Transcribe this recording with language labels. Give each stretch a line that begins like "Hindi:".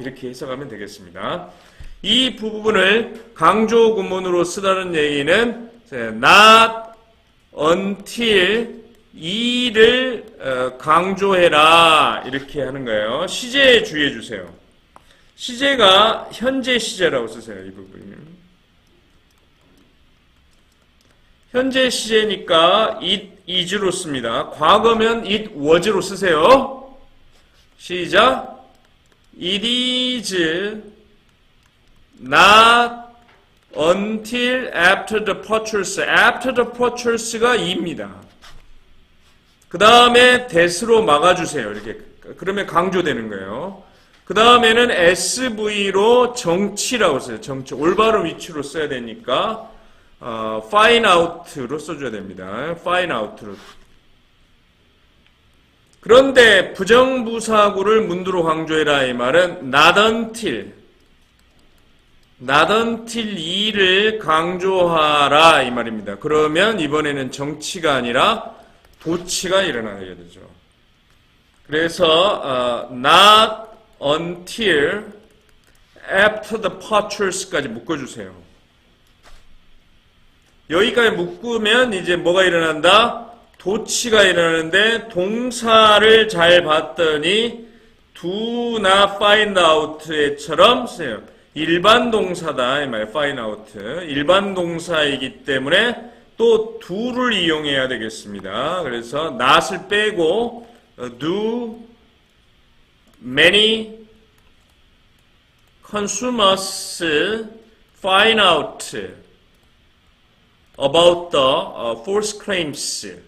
Korean: 이렇게 해석하면 되겠습니다. 이 부분을 강조 구문으로 쓰다는 얘기는 not until 이를 강조해라 이렇게 하는 거예요. 시제에 주의해 주세요. 시제가 현재 시제라고 쓰세요. 이 부분이. 현재 시제니까
English: it is
Korean: 로 씁니다. 과거면
English: it was
Korean: 로 쓰세요. 시작.
English: It is not until after the purchase. after the purchase
Korean: 가 이입니다. 그 다음에 that으로 막아주세요. 이렇게. 그러면 강조되는 거예요. 그 다음에는 SV로 정치라고 써요. 정치. 올바른 위치로 써야 되니까, find out로 써줘야 됩니다. find out로. 그런데 부정부사구를 문두로 강조해라 이 말은 not until 이를 강조하라 이 말입니다. 그러면 이번에는 정치가 아니라 도치가 일어나게 되죠. 그래서
English: not until after the purchase
Korean: 까지 묶어주세요. 여기까지 묶으면 이제 뭐가 일어난다? 도치가 일어나는데 동사를 잘 봤더니
English: do not find out
Korean: 처럼 쓰세요. 일반 동사다 이 말. find out 일반 동사이기 때문에 또 do를 이용해야 되겠습니다. 그래서 not을 빼고
English: do many consumers find out about the false claims.